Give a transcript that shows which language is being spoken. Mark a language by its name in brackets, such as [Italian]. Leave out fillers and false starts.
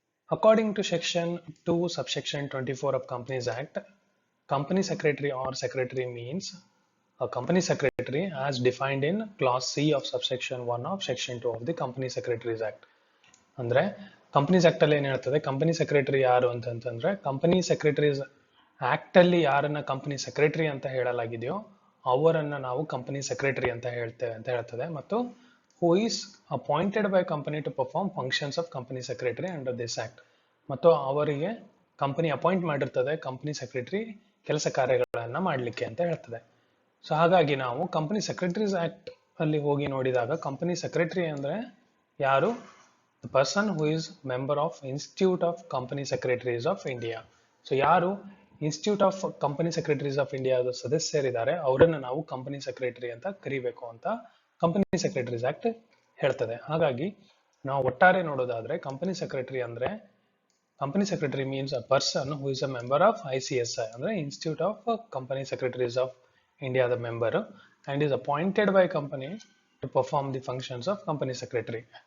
[English] According to Section 2, Subsection 24 of Companies Act, Company Secretary or Secretary means a Company Secretary as defined in Clause C of Subsection 1 of Section 2 of the Company Secretaries Act. [Kannada] ಅಂದರೆ companies act ಅಲ್ಲಿ ಏನ್ ಹೇಳ್ತದೆ, company secretary ಯಾರು ಅಂತಂದ್ರೆ company secretaries act ಅಲ್ಲಿ ಯಾರನ್ನ company secretary ಅಂತ ಹೇಳಲಾಗಿದೆಯೋ ಅವರನ್ನ ನಾವು ಕಂಪನಿ ಸೆಕ್ರೆಟರಿ ಅಂತ ಹೇಳ್ತದೆ. [English] ಮತ್ತು who is appointed by company to perform functions of company secretary under this act. [Kannada] ಮತ್ತು ಅವರಿಗೆ ಕಂಪನಿ ಅಪಾಯಿಂಟ್ ಮಾಡಿರ್ತದೆ ಕಂಪನಿ ಸೆಕ್ರೆಟರಿ ಕೆಲಸ ಕಾರ್ಯಗಳನ್ನ ಮಾಡಲಿಕ್ಕೆ ಅಂತ ಹೇಳ್ತದೆ. ಸೊ ಹಾಗಾಗಿ ನಾವು ಕಂಪನಿ ಸೆಕ್ರೆಟರೀಸ್ ಆಕ್ಟ್ ಅಲ್ಲಿ ಹೋಗಿ ನೋಡಿದಾಗ ಕಂಪನಿ ಸೆಕ್ರೆಟರಿ ಅಂದ್ರೆ ಯಾರು? [English] The person who is member of Institute of Company Secretaries of India. [Kannada] So ಯಾರು institute of company secretaries of ಇಂಡಿಯಾದ ಸದಸ್ಯರಿದ್ದಾರೆ ಅವರನ್ನ ನಾವು ಕಂಪನಿ ಸೆಕ್ರೆಟರಿ ಅಂತ ಕರಿಬೇಕು ಅಂತ ಕಂಪನಿ ಸೆಕ್ರೆಟರೀಸ್ ಆಕ್ಟ್ ಹೇಳ್ತದೆ. ಹಾಗಾಗಿ ನಾವು ಒಟ್ಟಾರೆ ನೋಡೋದಾದ್ರೆ ಕಂಪನಿ ಸೆಕ್ರೆಟರಿ ಅಂದ್ರೆ [English] company secretary means a person who is a member of ICSI [Kannada] ಅಂದ್ರೆ [English] Institute of company secretaries of ಇಂಡಿಯಾದ member and is appointed by company to perform the functions of company secretary.